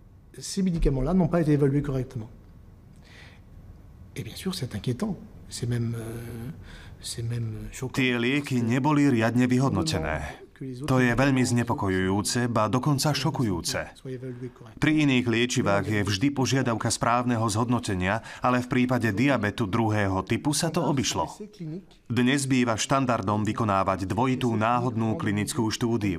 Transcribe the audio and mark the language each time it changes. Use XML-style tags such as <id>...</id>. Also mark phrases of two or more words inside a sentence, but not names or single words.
<fr>Ces médicaments-là n'ont pas été évalués correctement. Et bien sûr, c'est inquiétant. C'est même choquant.</fr> <sk>Tie lieky neboli riadne vyhodnotené. To je veľmi znepokojujúce, ba dokonca šokujúce. Pri iných liečivách je vždy požiadavka správneho zhodnotenia, ale v prípade diabetu druhého typu sa to obišlo. Dnes býva štandardom vykonávať dvojitú náhodnú klinickú štúdiu.</sk>